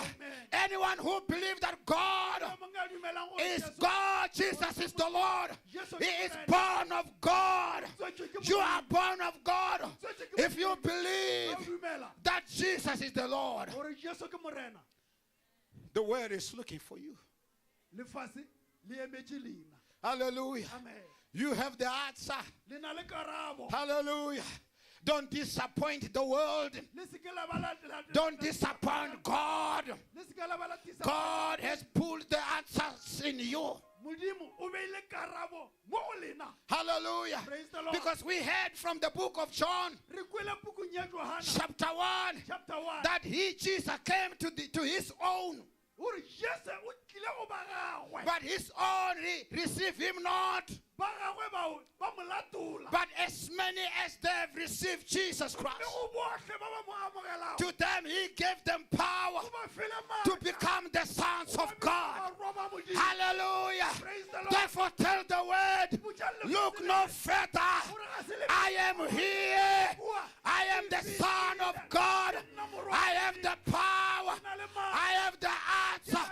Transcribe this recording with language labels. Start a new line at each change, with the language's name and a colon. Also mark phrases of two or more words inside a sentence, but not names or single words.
English: Anyone who believes that God is God, Jesus is the Lord. He is born of God. You are born of God. If you believe that Jesus is the Lord, the word is looking for you.
Northern Sotho: lefase le emetše lena
English: Hallelujah. amen You have the answer.
Northern Sotho: le na le karabo
English: Hallelujah. Don't disappoint the world.
Northern Sotho: le se ke la ba
English: Don't disappoint God.
Northern Sotho: le se ke la ba latisa
English: God has put the answers in you.
Northern Sotho: modimo o beile karabo mo go lena
English: Hallelujah. Praise the Lord. Because we heard from the book of John,
Northern Sotho: re kwele pukung ya Johana
English: chapter 1, chapter 1 that Jesus came to his own.
Northern Sotho: ore Jesu o tlile go ba gagwe
English: But his own receive him not.
Northern Sotho: ba gagwe ba mo latola
English: But as many as they have received Jesus Christ,
Northern Sotho: le go bohle ba ba mo amogelago
English: to them he gave them power
Northern Sotho: o ba fele
English: to
Northern Sotho: maatla
English: become the sons Therefore tell the word, look no further. I am here. I am the Son of God. I have the power. I have the answer.